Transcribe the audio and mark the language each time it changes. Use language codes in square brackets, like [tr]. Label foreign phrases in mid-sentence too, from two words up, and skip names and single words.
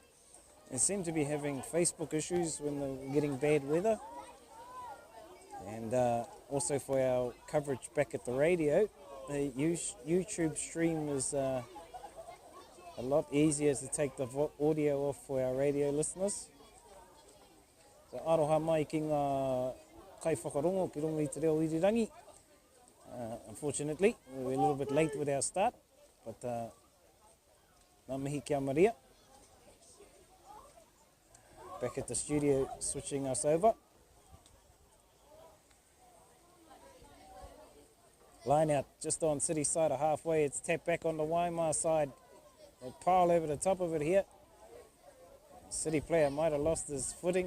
[en] They seem to be having Facebook issues when they're getting bad weather. And also for our coverage back at the radio. The YouTube stream is a lot easier to take the audio off for our radio listeners. [mi] So aroha mai ki ngā kai whakarongo ki rongo I te reo irirangi. [en] Unfortunately, we're a little bit late with our start, but [mi] ngā mihi kia [en] Maria. Back at the studio, switching us over. Line out just on City side of halfway. It's tapped back on the Waima side. They pile over the top of it here. City player might have lost his footing.